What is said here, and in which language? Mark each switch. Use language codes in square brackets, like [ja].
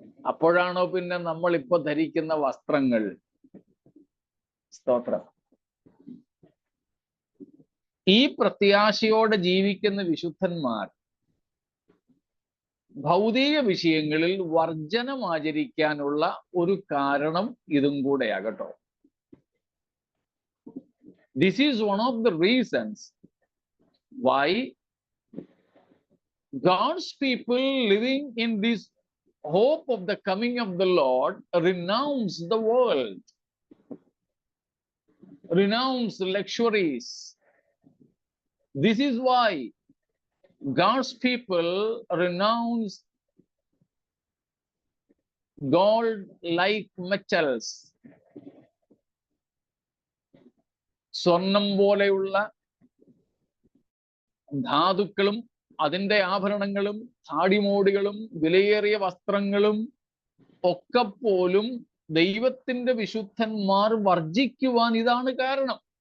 [ml] അപ്പോഴാണോ പിന്നെ നമ്മൾ ഇപ്പൊ ധരിക്കുന്ന വസ്ത്രങ്ങൾ? സ്തോത്രം. ഈ പ്രത്യാശയോടെ ജീവിക്കുന്ന വിശുദ്ധന്മാർ ഭൗതിക വിഷയങ്ങളിൽ വർജനം ആചരിക്കാനുള്ള ഒരു കാരണം ഇതും കൂടെയാകട്ടോ. [en] This is one of the reasons why God's people living in this hope of the coming of the Lord renounce the world, renounce luxuries. This is why God's people renounce gold-like metals. [ml] സ്വർണം പോലെയുള്ള ധാതുക്കളും അതിൻ്റെ ആഭരണങ്ങളും താടിമോടികളും വിലയേറിയ വസ്ത്രങ്ങളും ഒക്കെ പോലും ദൈവത്തിന്റെ വിശുദ്ധന്മാർ വർജിക്കുവാൻ ഇതാണ് കാരണം.